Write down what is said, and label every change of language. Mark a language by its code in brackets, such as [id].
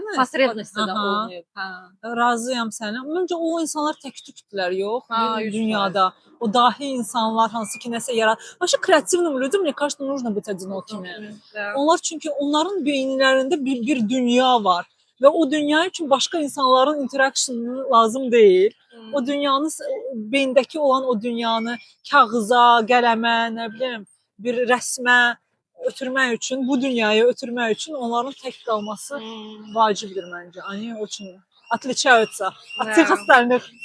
[az] Potrебности də olmayıb. Razıyam sənə. Məncə o insanlar tək-tükdülər, yox, dünyada. O dahi insanlar hansı ki nəsə yarat. [ru] Başa kreativным людям, мне кажется, нужно быть одинокими. [az] Onlar çünki onların beyinlərində bir dünya var və o dünya üçün başqa insanların interaksiyonu lazım deyil. O dünyanı, beyindəki olan o dünyanı kağıza, qələmə, nə bilim, bir rəsmə ötürmək üçün, bu dünyaya ötürmək üçün onların tək qalması vacibdir məncə. [ru] Они очень отличаются от всех остальных.